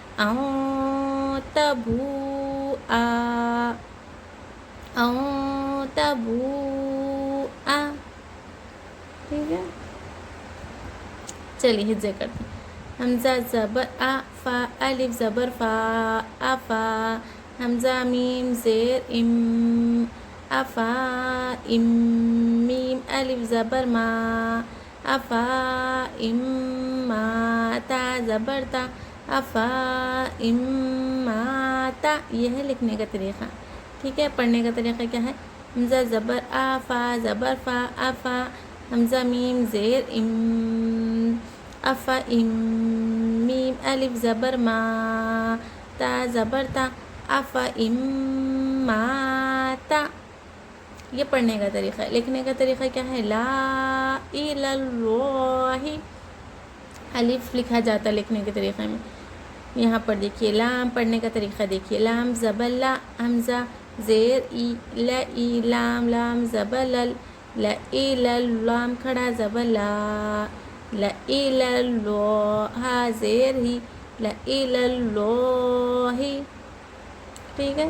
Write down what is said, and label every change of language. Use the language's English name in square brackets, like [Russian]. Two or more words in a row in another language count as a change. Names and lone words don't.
[Urdu] تبوآ، ٹھیک ہے۔ چلیے ہجے کرتے ہیں۔ حمزہ زبر آ، فا الف زبر فا، افا۔ حمزہ میم زیر ام، افا ام۔ میم الف زبر ما، افا ام ما۔ تا زبر تا، افا ام ما تا، یہ ہے لکھنے کا طریقہ، ٹھیک ہے۔ پڑھنے کا طریقہ کیا ہے؟ حمزہ زبر آ، فا زبر فا، افا۔ حمزہ میم زیر ام، افا ام۔ میم الف زبر ما، تا زبر تا، افا ام ما تا، یہ پڑھنے کا طریقہ ہے۔ لکھنے کا طریقہ کیا ہے؟ [Arabic] لا الہ اللہ، [Urdu] الف لکھا جاتا لکھنے کے طریقے میں۔ یہاں پر دیکھیے لام، پڑھنے کا طریقہ دیکھیے لام زبر لا، حمزہ زیر ای، لا ای، لام لام زبر لل، [Arabic] لا الہ [Urdu] لام کھڑا زبر لا، [Arabic] لا الہ اللہ، [Urdu] ہا زیر ہی، [Arabic] لا الہ اللہ، [Urdu] ٹھیک ہے۔